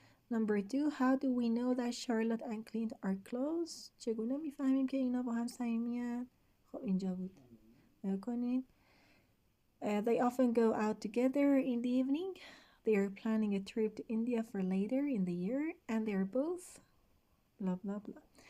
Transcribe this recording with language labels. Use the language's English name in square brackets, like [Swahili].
[English] Number 2, how do we know that Charlotte and Clint are close? [Persian] چگونه میفهمیم که اینا با هم صمیمی‌اند؟ خب اینجا بود. نکنین. [English] They often go out together in the evening. They are planning a trip to India for later in the year and they are both blah blah blah.